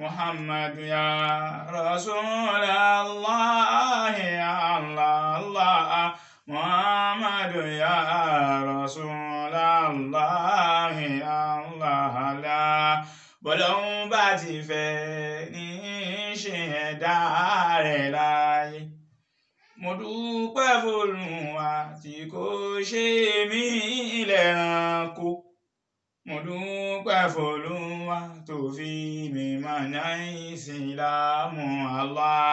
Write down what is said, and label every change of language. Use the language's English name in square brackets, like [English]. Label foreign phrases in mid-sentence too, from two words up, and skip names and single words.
[Arabic] محمد يا رسول الله يا الله محمد يا رسول الله يا الله لا [Yoruba] bọ́lọ́hun bá ti fẹ́ ní ṣe ẹ̀dá rẹ̀ láyé. Mo dúpẹ́ f'Olúwa tí kò ṣe mí lẹ́ranko. Mo dúpẹ́ f'Olúwa tó fi mí mọ̀nà Ìsìlámù Allah.